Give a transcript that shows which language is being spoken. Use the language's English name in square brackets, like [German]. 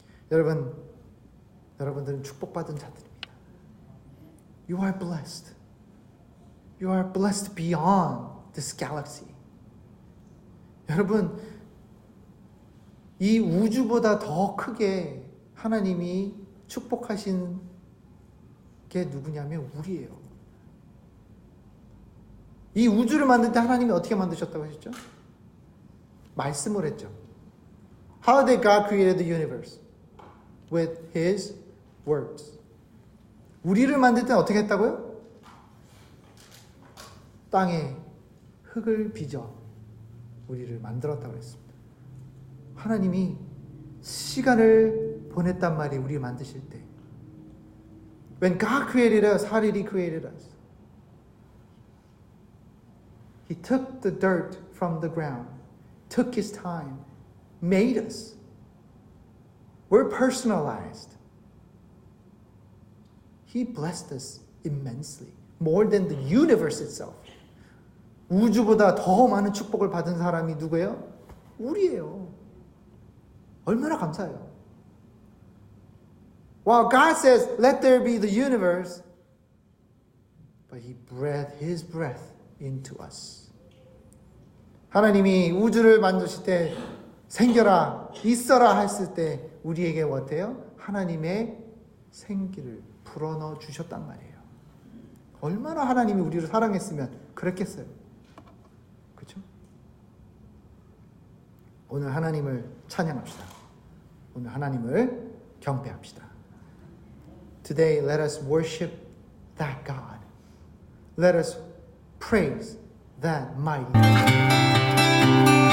[Korean] 여러분들은 축복받은 자들입니다. [English] You are blessed. You are blessed beyond this galaxy. [Korean] 여러분, 이 우주보다 더 크게 하나님이 축복하신 게 누구냐면 우리예요. 이 우주를 만들 때 하나님이 어떻게 만드셨다고 하셨죠? 말씀을 했죠. [English] How did God create the universe? With His words. [Korean] 우리를 만들 때는 어떻게 했다고요? 땅에 흙을 빚어 우리를 만들었다고 했습니다. 하나님이 시간을 보냈단 말이에요. 우리를 만드실 때. [English] When God created us, how did He create us? He took the dirt from the ground, took His time, made us. We're personalized. He blessed us immensely, more than the universe itself. [Korean] 우주보다 더 많은 축복을 받은 사람이 누구예요? 우리예요. 얼마나 감사해요. [English] While God says, let there be the universe, but He breathed His breath into us. [Korean] 하나님이 우주를 만드실 때 생겨라, 있어라 했을 때 우리에게 어때요? 하나님의 생기를 불어넣어 주셨단 말이에요. 얼마나 하나님이 우리를 사랑했으면 그랬겠어요. 그렇죠? 오늘 하나님을 찬양합시다. 오늘 하나님을 경배합시다. [English] Today let us worship that God. Let us praise that mighty God.